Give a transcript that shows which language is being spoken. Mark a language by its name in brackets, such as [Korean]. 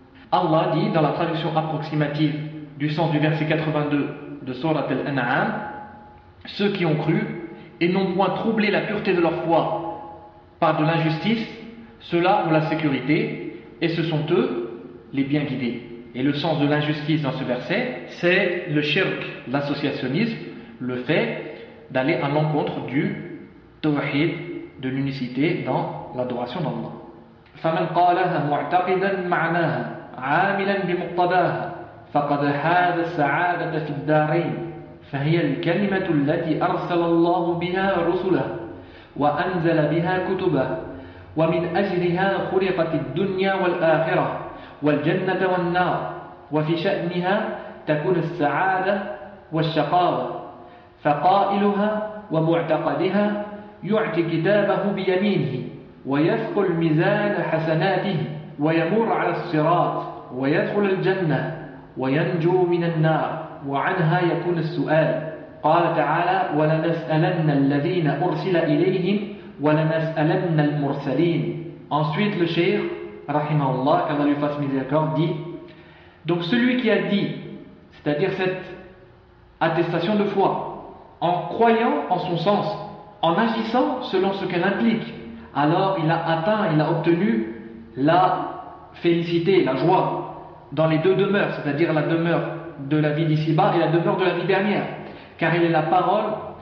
[French] Allah dit dans la traduction approximative du sens du verset 82 de sourate Al-An'am, ceux qui ont cru et n'ont point troublé la pureté de leur foi par de l'injustice, ceux-là ont la sécurité et ce sont eux les bien guidés. Et le sens de l'injustice dans ce verset, c'est le shirk, l'associationnisme, le fait d'aller à l'encontre du tawhid, de l'unicité dans l'adoration d'Allah. [Arabic] فَمَنْ قَالَهَا مُعْتَقِدًا مَعْنَاهَا عَامِلًا بِمُقْتَدَاهَا فَقَدْ حَازَ السَّعَادَةَ فِي الدَّارَيْنِ فَهِيَ الْكَلِمَةُ الَّتِي أَرْسَلَ اللَّهُ بِهَا رُسُلَهُ وَأَنزَلَ بِهَا كُتُبَهُ وَمِنْ أَجْلِهَا خُلِقَتِ الدُّنْيَا وَالْآخِرَةُ والجنة والنار وفي شأنها تكون السعادة والشقاوة فقائلها ومعتقدها يعطي كتابه بيمينه ويثقل ميزان حسناته ويمر على الصراط ويدخل الجنة وينجو من النار وعنها يكون السؤال. قال تعالى ولنسألن الذين أرسل إليهم ولنسألن المرسلين. [French] Ensuite le Cheikh Rahimahullah, qu'Allah lui fasse miséricorde, dit donc celui qui a dit, c'est-à-dire cette attestation de foi, en croyant en son sens, en agissant selon ce qu'elle implique, alors il a atteint, il a obtenu la félicité, la joie dans les deux demeures, c'est-à-dire la demeure de la vie d'ici-bas et la demeure de la vie dernière, car il est la parole